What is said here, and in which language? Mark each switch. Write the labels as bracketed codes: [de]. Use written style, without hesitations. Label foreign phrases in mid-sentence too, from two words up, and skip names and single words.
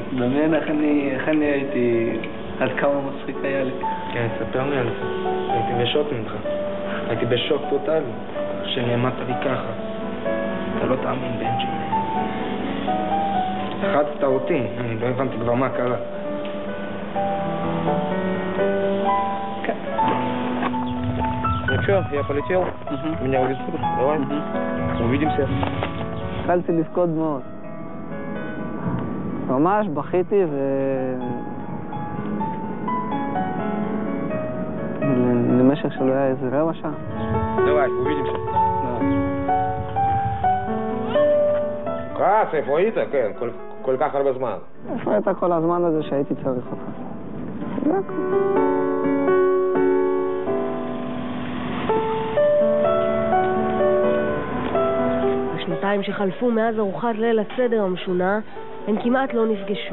[he] דמיין איך אני הייתי, עד כמה מצחיק היה לי. כן, תספר לי על זה. הייתי בשוק ממך. הייתי בשוק טוטלי. שנעמדת לי ככה. אתה לא תאמין, בן שלי. חצת אותי, אני לא הבנתי כבר מה קרה. [ru] Ну что, я полетел, меня увезут, давай, увидимся. [he] התחלתי לבכות מאוד. ממש בכיתי למשך שלא היה איזה רבע שעה. [ru] Давай, увидимся. [he] כעס, איפה היית? כן, כל כך הרבה זמן. איפה היית כל הזמן הזה שהייתי צריך אותך? זה הכל. בשנתיים שחלפו מאז ארוחת ליל הסדר המשונה, הם כמעט לא נפגשו.